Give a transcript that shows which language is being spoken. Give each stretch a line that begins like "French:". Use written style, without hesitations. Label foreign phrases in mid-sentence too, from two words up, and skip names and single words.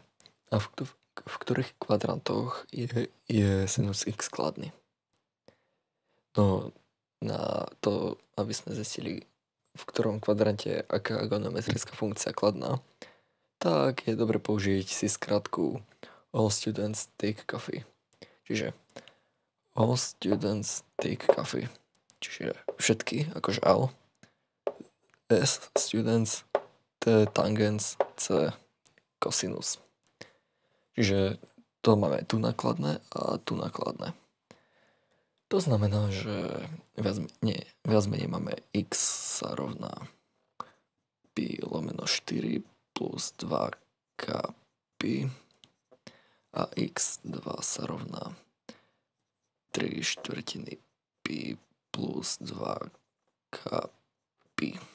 Slovak: A v ktorých kvadrantoch je sinus x kladný? No, na to, aby sme zistili, v ktorom kvadrante je aká geometrická funkcia kladná, tak je dobre použiť si skratku
English: All students take coffee.
Slovak: Čiže
English: all students take coffee.
Slovak: Čiže všetky, akože all. S students, T tangens, C cosinus. Čiže to máme tu nakladné a tu nakladné. To znamená, že viac menej máme x sa rovná pi lomeno 4 plus 2k pi a x2 sa rovná 3 štvrtiny pi plus 2k pi.